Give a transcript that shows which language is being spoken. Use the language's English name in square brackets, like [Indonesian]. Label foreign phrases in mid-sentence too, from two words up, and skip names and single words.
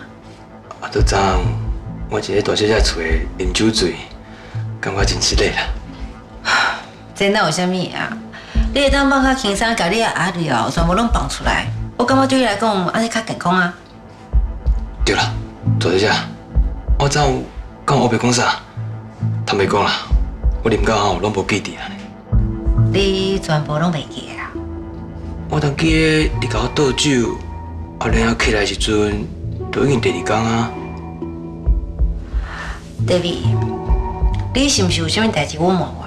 [Min Nan Chinese] 啊，都昨我伫咧大小姐厝诶啉酒醉，感觉真失礼啦。这哪有啥物啊？你会当放较轻松，把你的压力哦全部拢放出来，我感觉对你来讲安尼较健康啊。对啦，大小姐，我昨有甲我白讲啥？坦白讲啦，我啉到吼拢无记伫啊。你全部拢袂记啊？我当记得你甲我倒酒，啊，然后起来的时阵，都已经第2天啊。 David， 你是毋是有啥物代志隐瞒我？